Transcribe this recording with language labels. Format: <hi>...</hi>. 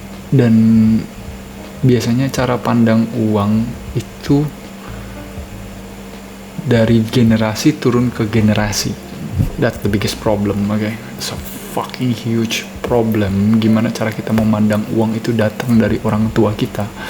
<id>Dan biasanya cara pandang uang itu dari generasi turun ke generasi.</id> <en>That's the biggest problem. Okay, it's a fucking huge problem.</en> <id>Gimana cara kita memandang uang itu datang dari orang tua kita.</id>